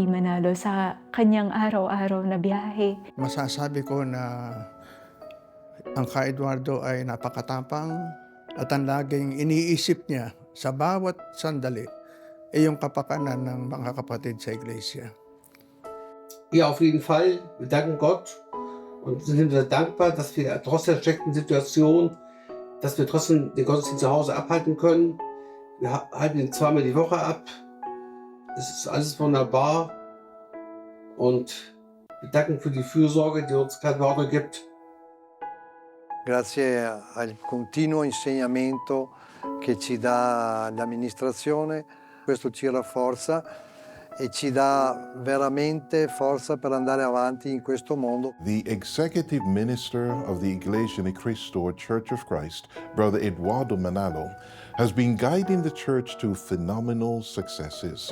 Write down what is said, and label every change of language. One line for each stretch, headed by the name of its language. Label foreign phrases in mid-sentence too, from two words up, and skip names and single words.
Filipino: Manalo sa kanyang araw-araw na biyahe. Masasabi ko na ang Ka Eduardo ay napakatapang at ang laging iniisip niya sa bawat sandali ay yung kapakanan ng mga kapatid sa iglesia.
German: Ja, auf jeden Fall. Wir danken Gott und sind sehr dankbar, dass wir trotz der schlechten Situation, dass wir trotzdem den Gottesdienst zu Hause abhalten können. Wir halten ihn zweimal die Woche ab. Es ist alles wunderbar und wir danken für die Fürsorge, die uns Eduardo gibt.
Italian: Grazie al continuo insegnamento che ci dà l'amministrazione, questo ci rafforza e ci dà veramente forza per andare avanti in questo mondo.
English: The executive minister of the Iglesia ni Cristo Church of Christ, Brother Eduardo Manalo, has been guiding the church to phenomenal successes.